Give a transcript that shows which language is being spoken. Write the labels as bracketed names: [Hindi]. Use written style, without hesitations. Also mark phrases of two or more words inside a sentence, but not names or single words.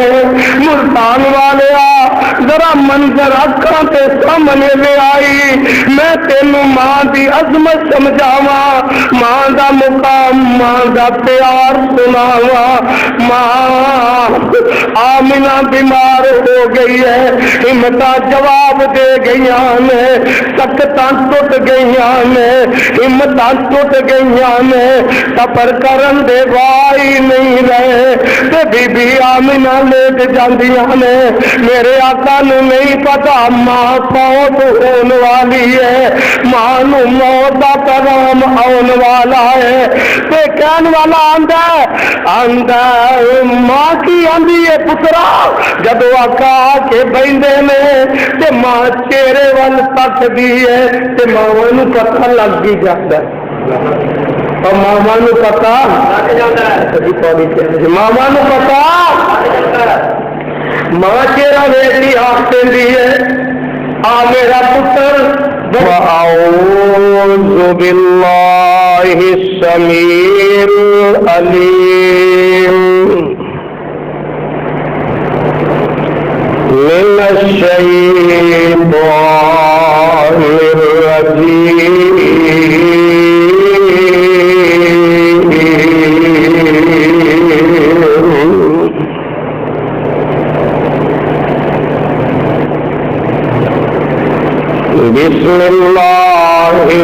[Punjabi] ملتان والیا ذرا منظر اکھاں تے سامنے لے آئی، میں تینوں ماں دی عظمت سمجھاواں، ماں دا مقام ماں دا پیار سناواں۔ ماں آمینہ بیمار ہو گئی ہے، ہمتاں جواب دے گئیاں نے، سکتاں ٹوٹ گئیاں نے، ہمتاں ٹوٹ گئیاں نے، سفر کرن دے وائی نہیں رہے، تے بی بی آمینہ لیٹ جاندیاں نے۔ میرے آقا نو نہیں پتا ماں فوت ہون والی ہے، ماں نو موت دا پیغام آن والا ہے، تے کہن والا آندا ماں کی آندی ہے پترا جدو آقا آ کے بہندے نے تے ماں چہرے ول تکدی ہے تے ماواں نوں پتہ لگ گئی جاتا ہے اور ماواں نوں پتہ لگ جاتا ہے ماواں نوں پتہ ماں چہرہ ویکھی آخ دیندی ہے آ میرا پتر [Arabic] وَأَعُوذُ بِاللَّهِ السَّمِيعِ الْعَلِيمِ مِنَ الشَّيْطَانِ الرَّجِيمِ بسم اللہ